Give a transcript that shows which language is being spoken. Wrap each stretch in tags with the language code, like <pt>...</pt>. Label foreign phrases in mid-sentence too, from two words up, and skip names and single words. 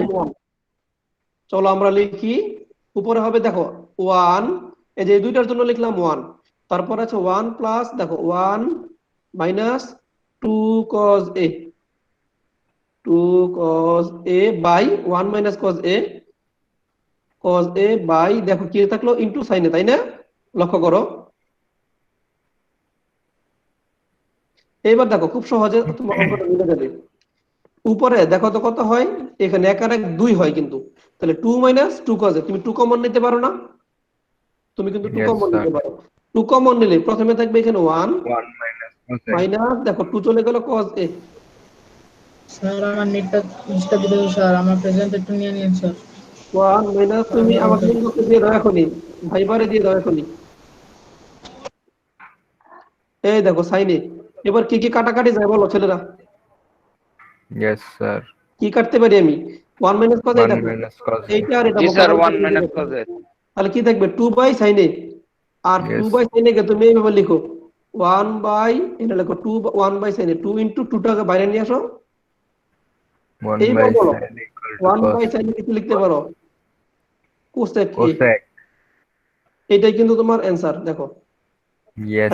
<bn>চলো আমরা লিখি। উপরে হবে দেখো 1, এই যে এই দুইটার জন্য লিখলাম 1, তারপর আছে 1 প্লাস দেখো 1 মাইনাস 2 cos a, 2 cos a বাই 1 মাইনাস cos a, cos a বাই দেখো কি থাকলো ইনটু sin a, তাই না? লক্ষ্য করো। এবার দেখো খুব সহজে তোমার অঙ্কটা মিলে যাবে। উপরে দেখো তো কত হয়, এখানে 1 আর 1 2 হয় কিন্তু, তাহলে 2 মাইনাস 2 cos a, তুমি 2 কমন নিতে পারো না? তুমি কিন্তু 2 Yes, কমন sir. নিতে পারো। 2 কমন নিলে প্রথমে থাকবে এখানে 1</bn> <en>1 minus cos A.</en> <bn>মাইনাস দেখো 2 চলে গেল cos a, স্যার আমার নেটটা ডিস্টার্ব দিতেছে স্যার, আমার প্রেজেন্ট একটু নিয়ে নিন স্যার। 1 মাইনাস তুমি আমাকে ইনবক্সে দিয়ে দাও এখনই, ভাইবারে দিয়ে দাও এখনই। এই দেখো sin a। এবার কি কি কাটাকাটি যায় বলো ছেলেরা?</bn> <en>Yes, sir.</en> <bn>কি কাটতে পারি আমি? 1 মাইনাস cos a, 1 দেখো</bn> <en>minus cos A.</en> <bn>এইটা আর এটা জি বকরা স্যার, বকরা 1 মাইনাস cos a। তাহলে কি থাকবে 2 বাই sin a। আর Yes. 2 বাই sin a কে তুমি এইভাবে লিখো 1 বাই এখানে লেখো 2 1 বাই sin 2 ইনটু 2 টাকে বাইরে নিয়ে আসো 1 এইবার by বলো</bn> <en>sin equal to</en> <bn>1 বাই cos sin কি লিখতে পারো cosec a cosec. এটাই কিন্তু তোমার অ্যানসার দেখো Yes,</bn>